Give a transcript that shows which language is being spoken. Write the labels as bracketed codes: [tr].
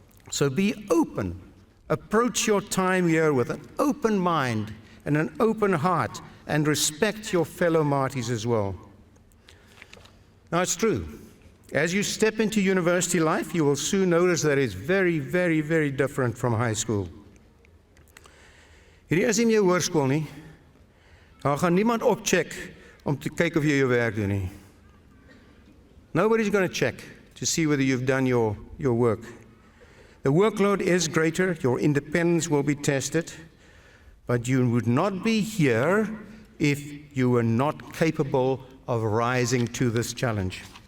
[en] So be open. Approach your time here with an open mind and an open heart, and respect your fellow Marties as well. Now, it's true. As you step into university life, you will soon notice that it's very, very, very different from high school. [af] Hierdie is nie meer hoërskool nie. Daar gaan niemand opcheck om te kyk of jy jou werk doen nie. [en] Nobody's going to check to see whether you've done your work. The workload is greater, your independence will be tested, but you would not be here if you were not capable of rising to this challenge.